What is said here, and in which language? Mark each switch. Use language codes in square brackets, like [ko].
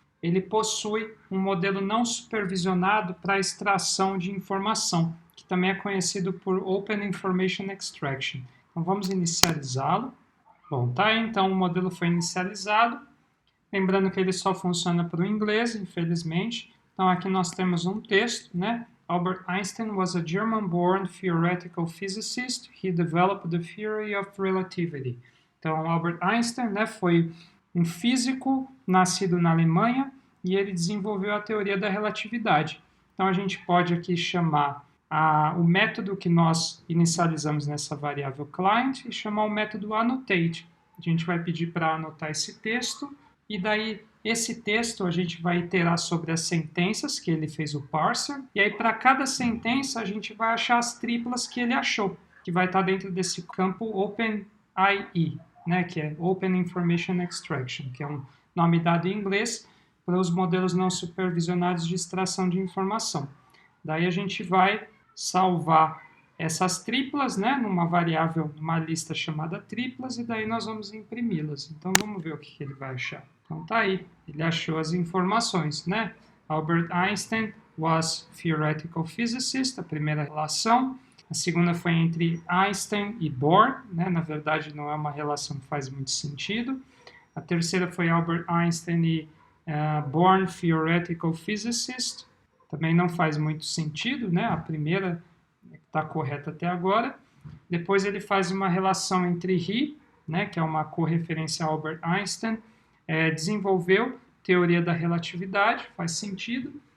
[pt] Ele possui um modelo não supervisionado para extração de informação, que também é conhecido por Open Information Extraction. Então vamos inicializá-lo. Bom, tá aí, então o modelo foi inicializado. Lembrando que ele só funciona para o inglês, infelizmente. Então aqui nós temos um texto, né? [en] Albert Einstein was a German-born theoretical physicist. He developed the theory of relativity. [pt] Então Albert Einstein, né, foi um físico nascido na Alemanha e ele desenvolveu a teoria da relatividade. Então a gente pode aqui chamar o método que nós inicializamos nessa variável client e chamar o método annotate. A gente vai pedir para anotar esse texto e daí esse texto a gente vai iterar sobre as sentenças que ele fez o parser e aí para cada sentença a gente vai achar as triplas que ele achou, que vai estar dentro desse campo OpenIE, né, que é Open Information Extraction, que é um nome dado em inglês para os modelos não supervisionados de extração de informação. Daí a gente vai salvar essas triplas, né, numa variável, numa lista chamada triplas, e daí nós vamos imprimi-las. Então vamos ver o que ele vai achar. Então tá aí, ele achou as informações, né? [en] Albert Einstein was theoretical physicist, [pt] a primeira relação. A segunda foi entre Einstein e Bohr, né? Na verdade não é uma relação que faz muito sentido. A terceira foi Albert Einstein e Born [en] theoretical physicist, [pt] também não faz muito sentido, né? A primeira está correta até agora. Depois ele faz uma relação entre he, né, que é uma correferência a Albert Einstein, desenvolveu teoria da relatividade, faz sentido.